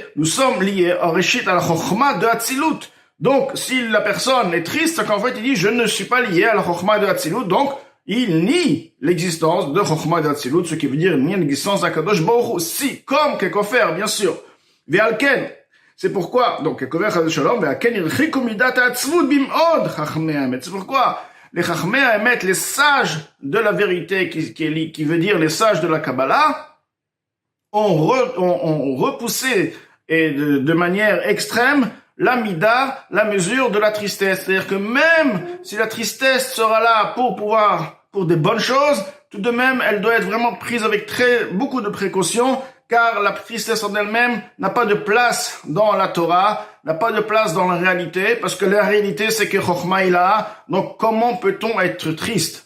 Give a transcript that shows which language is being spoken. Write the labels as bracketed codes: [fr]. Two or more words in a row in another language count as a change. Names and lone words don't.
[fr] Nous sommes liés à Reshit, à la Chochma de Hatzilut. Donc, si la personne est triste, c'est qu'en fait, il dit, je ne suis pas lié à la Chochma de Hatzilut, donc, il nie l'existence de Chochma de Hatzilut, ce qui veut dire nier l'existence d'Akadosh Baruch Hu. Si, comme Kekofer, bien sûr. Ve'alken, c'est pourquoi, donc, [he] ככופר חס ושלום, ועל כן הרחיקו מידת העצבות במאוד חכמי האמת. [fr] C'est pourquoi les [he] חכמי האמת, [fr] les sages de la vérité, qui veut dire les sages de la Kabbalah, ont repoussé et de manière extrême la mida, la mesure de la tristesse. C'est-à-dire que même si la tristesse sera là pour des bonnes choses, tout de même, elle doit être vraiment prise avec beaucoup de précautions, car la tristesse en elle-même n'a pas de place dans la Torah, n'a pas de place dans la réalité, parce que la réalité, c'est que [he] חכמה עילאה, [fr] donc comment peut-on être triste?